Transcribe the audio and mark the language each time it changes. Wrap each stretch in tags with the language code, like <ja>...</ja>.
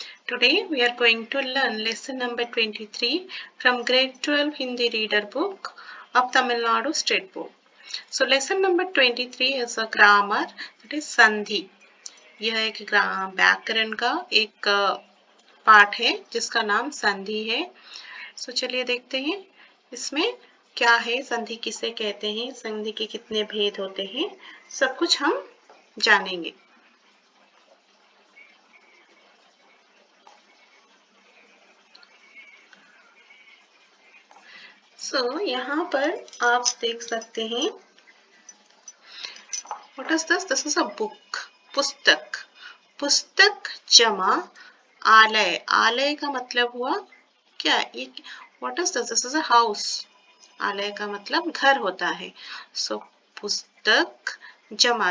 <en>Today we are going to learn lesson number 23 from grade 12 Hindi reader book of Tamil Nadu State Board. So lesson number 23 is a grammar, that is Sandhi.</en> <hi>यह एक व्याकरण का एक part है जिसका नाम संधि है.</hi> <en>So</en> <hi>चलिए देखते हैं इसमें क्या है, संधि किसे कहते हैं, संधि के कितने भेद होते हैं, सब कुछ हम जानेंगे. So यहाँ पर आप देख सकते हैं,</hi> <en>what is this? This is a book.</en> <hi>पुस्तक. पुस्तक जमा आलय. आलय का मतलब हुआ क्या?</hi> <en>What is this? This is a house.</en> <hi>आलय का मतलब घर होता है. So पुस्तक जमा.</hi>